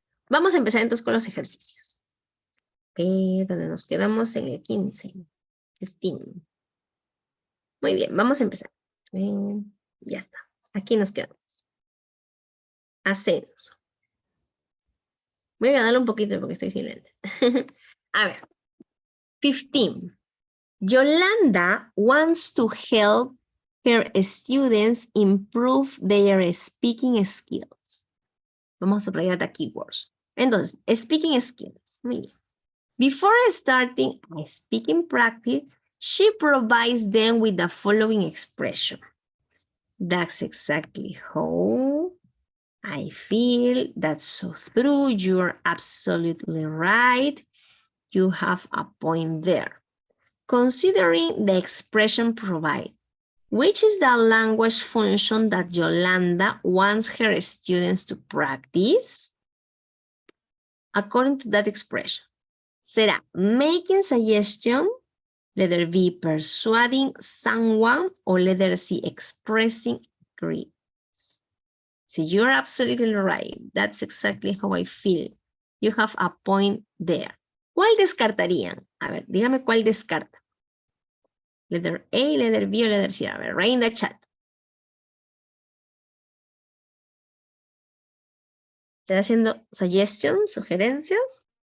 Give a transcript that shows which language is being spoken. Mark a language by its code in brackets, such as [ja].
[es] Vamos a empezar entonces con los ejercicios. Donde nos quedamos en el 15. 15. Muy bien, vamos a empezar. Ya está. Aquí nos quedamos. Ascenso. Voy a ganarlo un poquito porque estoy sin lente. A ver. 15. [en] Yolanda wants to help her students improve their speaking skills. [es] Vamos a subrayar [en] the keywords. [es] Entonces, [en] speaking skills. [es] Muy bien. [en] Before starting a speaking practice, she provides them with the following expression. That's exactly how I feel. That's so true. You're absolutely right. You have a point there. Considering the expression provided, which is the language function that Yolanda wants her students to practice? According to that expression, [es] será [en] making suggestion, letter B, persuading someone, or letter C, expressing agreement. See, you're absolutely right. That's exactly how I feel. You have a point there. [es] ¿Cuál descartarían? A ver, dígame cuál descarta. [en] Letter A, letter B, o letter C. A ver, write in the chat. [es] ¿Está haciendo suggestions, sugerencias?